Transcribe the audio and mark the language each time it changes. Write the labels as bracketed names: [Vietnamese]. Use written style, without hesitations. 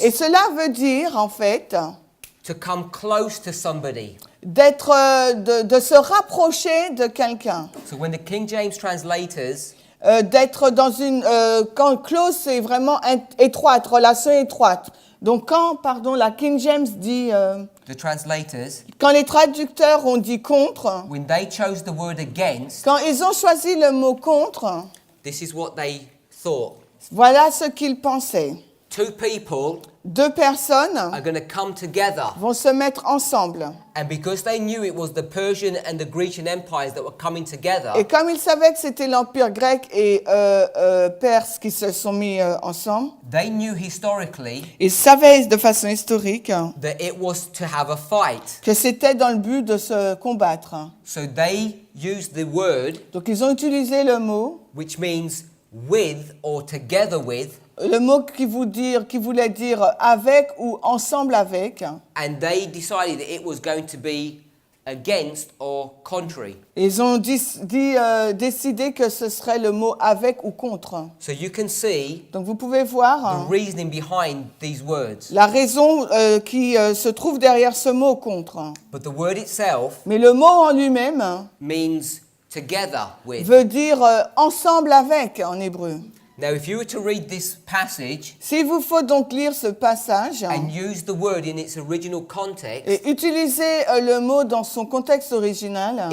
[French] Et cela veut dire, en fait, [English] to come close to somebody. [French] d'être, de se rapprocher de quelqu'un. [English] So when the King James translators [French] D'être dans une... quand close, c'est vraiment étroite, relation étroite. Donc quand, la King James dit... [English] the translators, [French] quand les traducteurs ont dit contre, [English] when they chose the word against, [French] quand ils ont choisi le mot contre, [English] this is what they thought. [French] voilà ce qu'ils pensaient. [English] Two people [French] Deux personnes [English] are going to come together. [French] vont se mettre ensemble. [English] And because they knew it was the Persian and the Grecian empires that were coming together, [French] Et comme ils savaient que c'était l'Empire grec et perse qui se sont mis ensemble, [English] they knew historically [French] ils savaient de façon historique [English] that it was to have a fight. [French] que c'était dans le but de se combattre. [English] So they used the word, [French] Donc ils ont utilisé le mot, [English] which means with or together with, [French] le mot qui voulait dire avec ou ensemble avec. [English] and they decided that it was going to be against or contrary. [French] Ils ont décidé que ce serait le mot avec ou contre. [English] So you can see [French] Donc vous pouvez [English] the [French] voir [English] reasoning behind these words. [French] la raison qui se trouve derrière ce mot contre. [English] But the word itself [French] Mais le mot en lui-même [English] means together with. [French] veut dire ensemble avec en hébreu. [English] Now, if you were to read this passage [French] S'il vous faut donc lire ce passage [English] and use the word in its original context, [French] et utiliser le mot dans son contexte original,